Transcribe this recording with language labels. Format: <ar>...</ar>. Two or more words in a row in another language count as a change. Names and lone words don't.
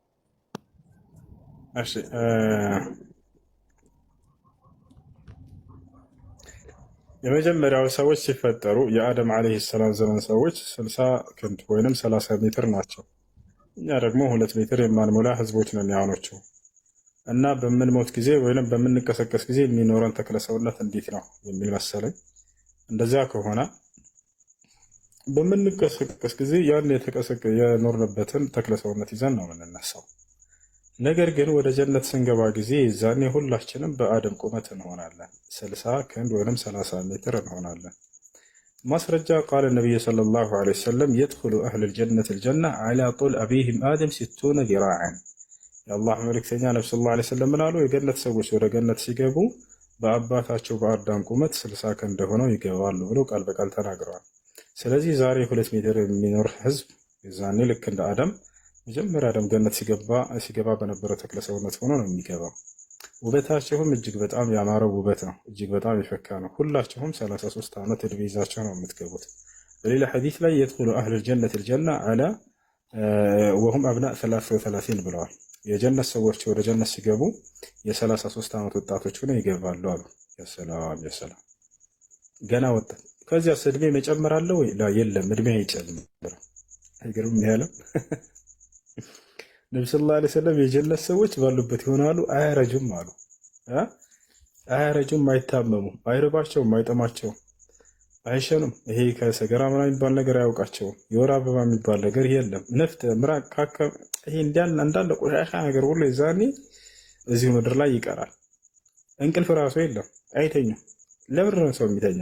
<am>እሺ የመጀመሪያው ሰዎች ሲፈጠሩ የአደም</am> <ar>عليه السلام</ar> <am>ዘመን ሰዎች 60 ክንድ ወይንም 30 ሜትር ናቸው። እኛ ደግሞ 2 ሜትር የማንሞላ ህዝቦች ነን ያውኖቹ። እና በምንሞት ጊዜ ወይንም በምንቀሰቀስ ጊዜ የሚኖረን ተክለ ሰውነት እንዴት ነው የሚል መሰለኝ። እንደዚያ ከሆነ በምንቀሰቀስ ጊዜ ያን የኖርንበትን ተክለ ሰውነት ይዘን ነው የምንነሳው። ነገር ግን ወደ ጀነት ስንገባ ጊዜ ዛኔ ሁላችንም በአደም ቁመት እንሆናለን። 60 ክንድ ወይንም 30 ሜትር እንሆናለን። ማስረጃ ቃል ነብዩ</am> <ar>صلى الله عليه وسلم يدخل اهل الجنه الجنه على طول ابيهم ادم 60 ذراعا</ar> <am>የአላህ መልእክተኛ ነብዩ</am> <ar>صلى الله عليه وسلم</ar> <am>ምናሉ የጀነት ሰዎች ወደ ጀነት ሲገቡ በአባታቸው በአዳም ቁመት 60 ክንድ ሆነው ይገባሉ ብለው ቃል በቃል ተናግረዋል። ስለዚህ ዛሬ 2 ሜትር የሚኖር ህዝብ ዛኔ ልክ እንደ አደም መጀመሪያ አደም ገነት ሲገባ በነበረው ተክለ ሰውነት ሆኖ ነው የሚገባው። ውበታቸውም እጅግ በጣም ያማረ ውበት ነው። እጅግ በጣም የፈካ ነው። ሁላችሁም 33 ዓመት እድሜ ይዛችሁ ነው የምትገቡት። በሌላ ሐዲስ ላይ</am> <ar>يدخل اهل الجنه الجنه على وهم أبناء</ar> <am>33 ብለዋል። የጀነት ሰዎች ወደ ጀነት ሲገቡ የ33 ዓመት ወጣቶች ሆነው ይገባሉ አሉ። የሰላም ገና ወጣት። ከዚያ እድሜ መጨመር አለ ወይ? የለም፣ እድሜ አይጨምርም። አይገርም? ያለው ነብዩ</am> <ar>صلى الله عليه وسلم</ar> <am>የጀነት ሰዎች ባሉበት ይሆናሉ፣ አያረጁም አሉ። አያረጁም፣ አይታመሙም፣ አይርባቸውም፣ አይጠማቸውም፣ አይሸኑም። ይሄ ከሰገራ ምናምን የሚባል ነገር አያውቃቸውም። የወር አበባ የሚባል ነገር የለም። ነፍጥ፣ ምራቅ፣ ካካ፣ ይሄ እንዳለ ቆሻሻ ነገር ሁሉ የዛኔ እዚሁ ምድር ላይ ይቀራል። እንቅልፍ ራሱ የለም፣ አይተኙም። ለምንድን ነው ሰው የሚተኛው?</am>